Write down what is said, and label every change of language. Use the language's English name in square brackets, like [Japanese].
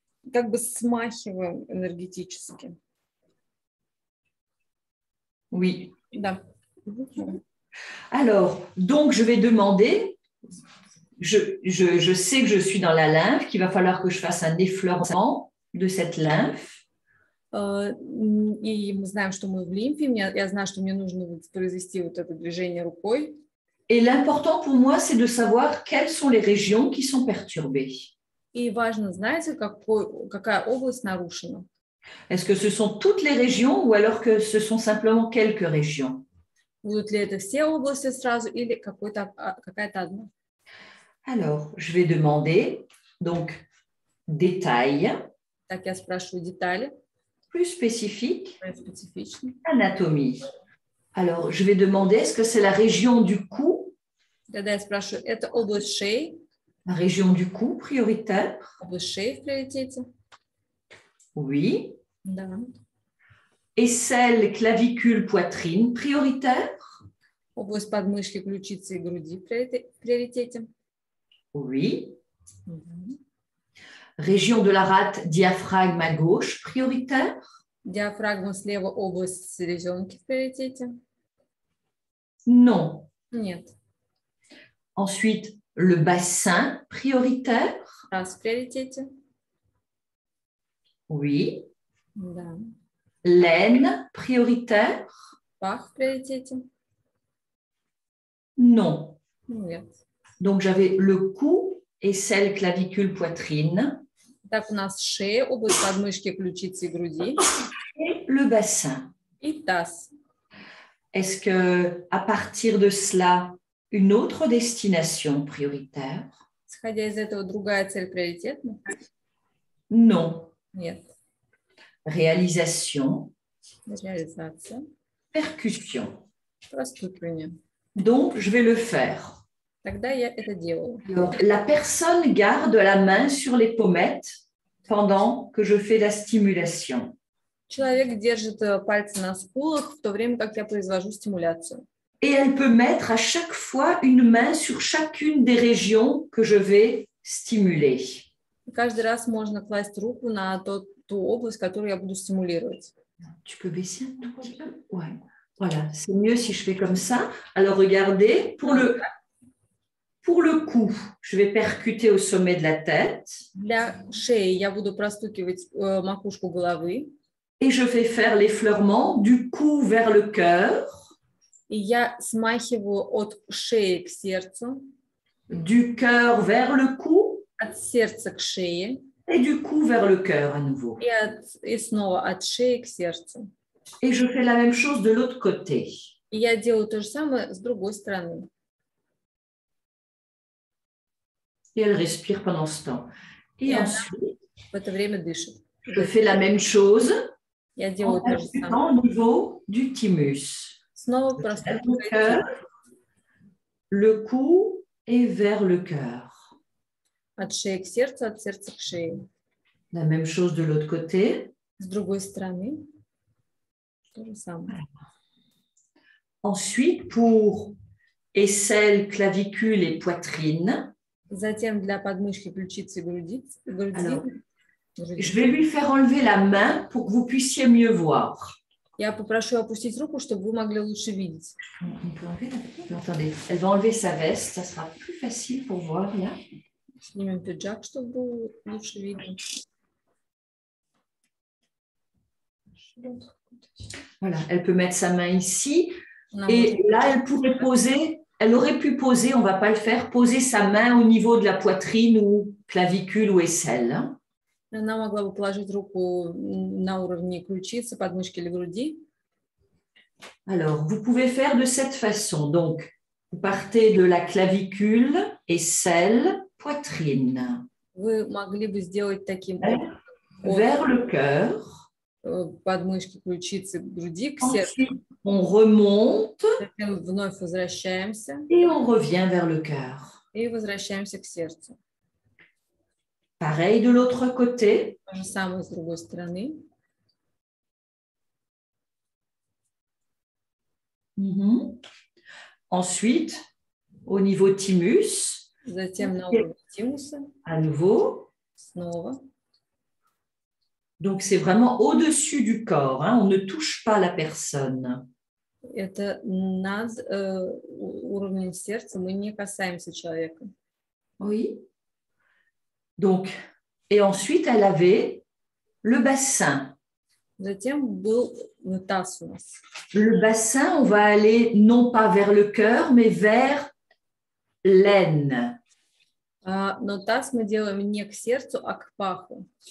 [Russian] Как бы смахиваем энергетически. [French] Oui. [Russian] Да. [French] Alors, donc, je vais demander, je sais que je suis dans la lymphe, qu'il va falloir que je fasse un effleurement de cette lymphe. [Russian] И мы знаем, что мы в лимфе. Я знаю, что мне нужно произвести вот это движение рукой. [French] Et l'important pour moi, c'est de savoir quelles sont les régions qui sont perturbées. [Russian] И важно знать, какая область нарушена. [French] Est-ce que ce sont toutes les régions ou alors que ce sont simplement quelques régions? [Russian] Будут ли это все области сразу или какая-то одна? [French] Alors, je vais demander, donc, détail. [Russian] Так, я спрашиваю детали. [French] Plus spécifique, [Russian] Специфичные. [French] anatomie. Alors, je vais demander, est-ce que c'est la région du cou? [Russian] Тогда я спрашиваю, это область шеи? [French] La région du cou prioritaire? [Russian] Область шеи в приоритете? [French] Oui. [Russian] Да. [French] Aisselle, clavicule, poitrine prioritaire? [Russian] Область подмышки, ключицы и груди в приоритете? [French] Oui. [Russian] Да. [French] Région de la rate, diaphragme à gauche prioritaire? [Russian] Диафрагма слева, область селезенки в приоритете? [French] Non. [Russian] Нет. [French] Ensuite, le bassin prioritaire? [Russian] Раз в приоритете? [French] Oui. [Russian] Да. [French] L'aine prioritaire? [Russian] Пах в приоритете? [French] Non. [Russian] Нет. [French] Donc, j'avais le cou, aisselle, clavicule, poitrine [Russian] Так, у нас шея, область подмышки, ключицы и груди [French] et le bassin. [Russian] и таз. [French] Est-ce que, à partir de cela, une autre destination prioritaire? [Russian] Исходя из этого, другая цель приоритетна? [French] Non. [Russian] Нет. [French] Réalisation, [Russian] Реализация. [French] percussion. [Russian] Простукивание. [French] Donc, je vais le faire. [Russian] Тогда я это делаю. [French] Alors, la personne garde la main sur les pommettes pendant que je fais la stimulation. [Russian] Человек держит пальцы на скулах, в то время как я произвожу стимуляцию. [French] Et elle peut mettre à chaque fois une main sur chacune des régions que je vais stimuler. [Russian] И каждый раз можно класть руку на ту область, которую я буду стимулировать. [French] Tu peux baisser un tout petit peu? Ouais. Voilà, c'est mieux si je fais comme ça. Alors, regardez, pour le cou, je vais percuter au sommet de la tête. [Russian] Для шеи я буду простукивать макушку головы. [French] Et je vais faire l'effleurement du cou vers le cœur. [Russian] И я смахиваю от шеи к сердцу, [French] du cœur vers le cou [Russian] от сердца к шее [French] et du cou vers le cœur à nouveau. [Russian] и снова от шеи к сердцу. [French] Et je fais la même chose de l'autre côté. И я делаю то же самое с другой стороны. Et elle respire pendant ce temps. Et ensuite, [Russian] В это время dышит. [French] je fais la même chose [Russian] Я [French] en [Russian] делаю то же самое. [French] ajustant au niveau du thymus. [Russian] Снова просто [French] Le cœur, le cou et vers le cœur. [Russian] от шеи к сердцу, от сердца к шее. [French] La même chose de l'autre côté. [Russian] С другой стороны то же самое. [French] Ensuite, pour aisselle, clavicule et poitrine, [Russian] Затем для подмышки, ключицы и груди. [French] Alors, je vais lui faire enlever la main pour que vous puissiez mieux voir. [Russian] Я попрошу опустить руку, чтобы вы могли лучше видеть. [French] On peut enlever la... Attendez, elle va enlever sa veste, ça sera plus facile pour voir là. [Russian] Снимем пиджак, чтобы было лучше видно. [French] Voilà, elle peut mettre sa main ici [Russian] Она [French] et [Russian] может- [French] là, elle pourrait poser, elle aurait pu poser, on ne va pas le faire, poser sa main au niveau de la poitrine ou clavicule ou aisselle. Hein. [Russian] Она могла бы положить руку на уровне ключицы, подмышки или груди. [French] Alors, vous pouvez faire de cette façon. Donc, vous partez de la clavicule, aisselle, poitrine, [Russian] Вы могли бы сделать таким образом. [French] vers le cœur. [Russian] Подмышки, ключицы, груди к сердцу. [French] Ensuite, on remonte [Russian] Затем вновь возвращаемся [French] et on revient vers le cœur. [Russian] и возвращаемся к сердцу. [French] Pareil de l'autre côté. [Russian] То же самое с другой стороны. [French] Mhm. Ensuite, au niveau thymus, [Russian] Затем на уровне тимуса [French] à nouveau. [Russian] снова. [French] Donc, c'est vraiment au-dessus du corps. Hein. On ne touche pas la personne. [Russian] Это над уровнем сердца, мы не касаемся человека. [French] Oui. Donc, et ensuite, elle avait le bassin. [Russian] Затем был таз у нас. [French] Le bassin, on va aller non pas vers le cœur, mais vers l'aine. [Russian] Но таз мы делаем не к сердцу, а к паху.